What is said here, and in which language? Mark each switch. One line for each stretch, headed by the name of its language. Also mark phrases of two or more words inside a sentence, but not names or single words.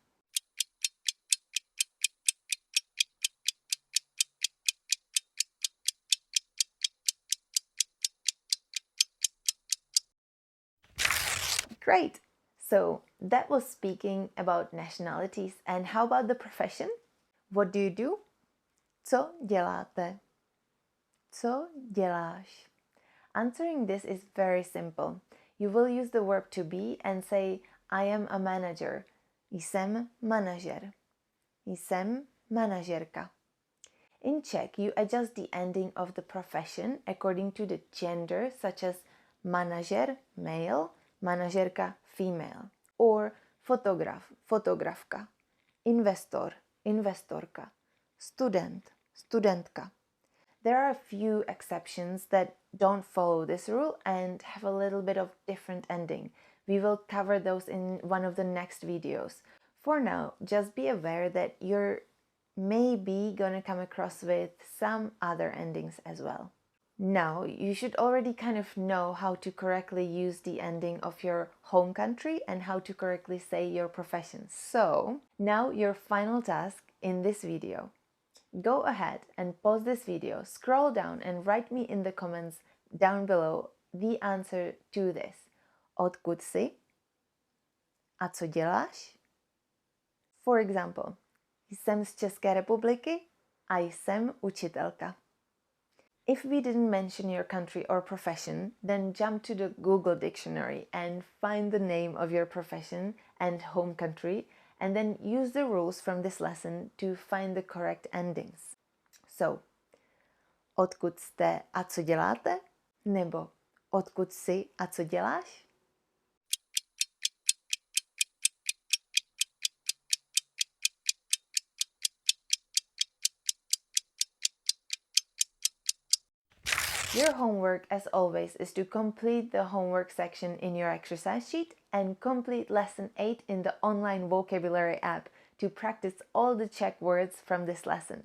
English: Great! So that was speaking about nationalities. And how about the profession? What do you do?
Czech: Co děláte? Co děláš?
English: Answering this is very simple. You will use the verb to be and say, I am a manager.
Czech: Jsem manažer. Jsem manažerka.
English: In Czech, you adjust the ending of the profession according to the gender, such as manažer, male, manažerka, female, or
Czech: fotograf, fotografka, investor, investorka, student, studentka.
English: There are a few exceptions that don't follow this rule and have a little bit of different ending. We will cover those in one of the next videos. For now, just be aware that you're maybe gonna come across with some other endings as well. Now, you should already kind of know how to correctly use the ending of your home country and how to correctly say your profession. So, now your final task in this video. Go ahead and pause this video, scroll down and write me in the comments down below the answer to this.
Czech: Odkud jsi? A co děláš?
English: For example,
Czech: jsem z České republiky a jsem učitelka.
English: If we didn't mention your country or profession, then jump to the Google dictionary and find the name of your profession and home country, and then use the rules from this lesson to find the correct endings. So,
Czech: odkud jste a co děláte? Nebo odkud jsi a co děláš?
English: Your homework, as always, is to complete the homework section in your exercise sheet and complete lesson 8 in the online vocabulary app to practice all the Czech words from this lesson.